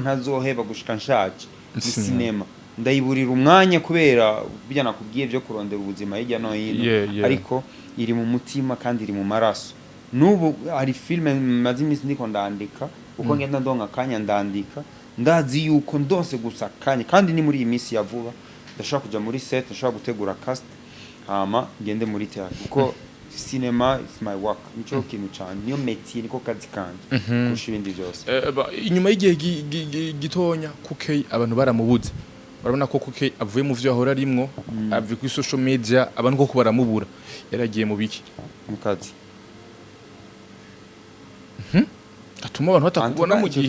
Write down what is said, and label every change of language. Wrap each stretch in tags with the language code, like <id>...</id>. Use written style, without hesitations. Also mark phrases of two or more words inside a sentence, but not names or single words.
<rn>ntazoheba gushika nshaje ni cinema ndayiburira umwanya kubera bijya nakubwiye byo kurondera ubuzima hirya no hino ariko iri mu mutima kandi iri mu maraso nubu hari filme maze imisi ndiko ndandika uko ngenda ndonka akanya ndandika ndazi yuko ndonse gusa akanya kandi ni muri iyi minsi ya vuba ndashaka kuja muri set ndashaka gutegura cast hama ngende muri theater kuko</rn> <en>cinema is my work</en> <rn>nico kintu cyane niyo métier niko kazi kanje kurusha ibindi byose inyuma y'igihe gitonya kuke abantu baramubuze barabona ko kuke avuye mu vyo ahora arimwo avuye kuri</rn> <en>social media</en> <rn>abantu ko baramubura yaragiye mu biki mu kazi atuma abantu batakubona mu gihe</rn>